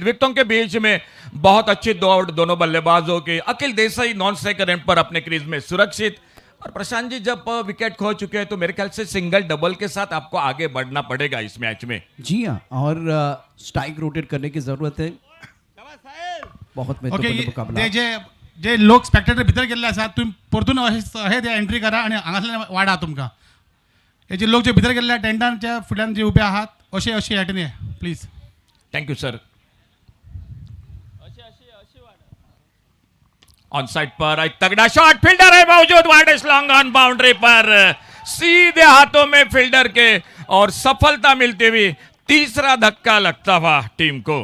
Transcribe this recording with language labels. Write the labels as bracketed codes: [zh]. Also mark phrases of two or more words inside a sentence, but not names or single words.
[hi] विकेटों के बीच में बहुत अच्छी दौड़ दोनों बल्लेबाजों की. अखिल देसाई [en] non striker end [hi] पर अपने क्रीज में सुरक्षित. और प्रशांत जी, जब विकेट खो चुके हैं तो मेरे ख्याल से सिंगल डबल के साथ आपको आगे बढ़ना पड़ेगा इस मैच में. जी हाँ, और [en] strike rotate [hi] करने की जरूरत है. बहुत ओके, महत्वपूर्ण मुकाबला. [kok] ते जे लोक स्पेक्टेटर भितर गेल्ले आसात, तुम्ही परतून हे ते एंट्री करा आणि हांगासल्यान वाडा तुमकां. हे जे लोक जे भितर गेल्ले टेंटाच्या फुड्यान जे उबे आहात, अशे हेटनी प्लीज. [en] thank you sir. on side [hi] पर एक तगड़ा शॉट, फील्डर है मौजूद, [en] wide long on [hi] बाउंड्री पर, सीधे हाथों में फील्डर के और सफलता मिलती हुई. तीसरा धक्का लगता हुआ टीम को.